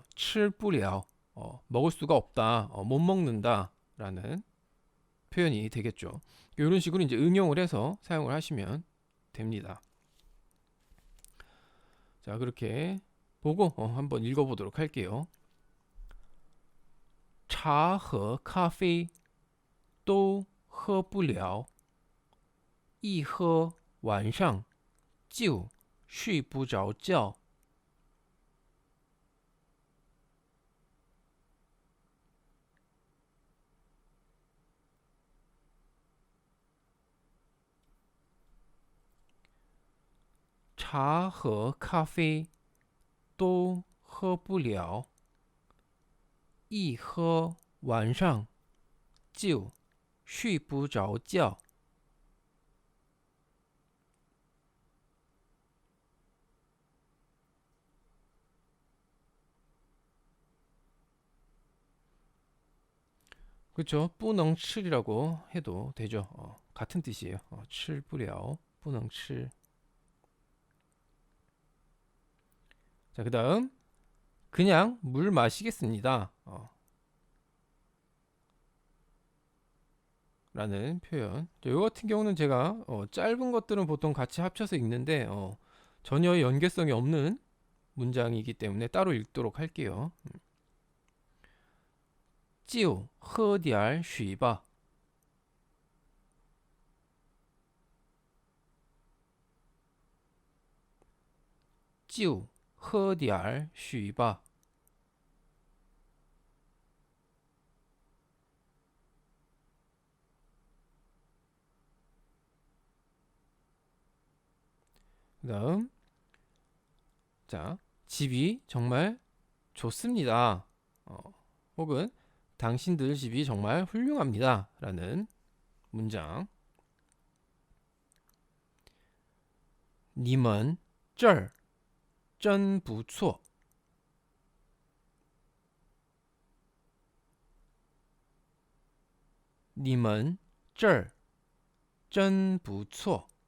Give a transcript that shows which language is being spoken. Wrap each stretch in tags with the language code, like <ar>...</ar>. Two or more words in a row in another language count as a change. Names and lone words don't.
<ko>칠뿌려 먹을 수가 없다, 못 먹는다라는 표현이 되겠죠. 이런 식으로 이제 응용을 해서 사용을 하시면 됩니다. 자, 그렇게 보고 한번 읽어보도록 할게요.</ko> <zh>茶和咖啡都喝不了，一喝晚上就睡不着觉。茶和咖啡都喝不了，一喝晚上就睡不着觉。</zh> <ko>그렇죠. 뿌능칠이라고 해도 되죠. 같은 뜻이에요.</ko> <zh>吃不了 不能吃.</zh> <ko>자, 그다음 그냥 물 마시겠습니다. 라는 표현. 이거 같은 경우는 제가 짧은 것들은 보통 같이 합쳐서 읽는데 전혀 연계성이 없는 문장이기 때문에 따로 읽도록 할게요.</ko> <zh>就喝点水吧。就喝点水吧。</zh> <ko>그다음 자, 집이 정말 좋습니다. 혹은 당신들 집이 정말 훌륭합니다. 라는 문장.</ko> <zh>你们这儿真不错。你们这儿真不错.</zh>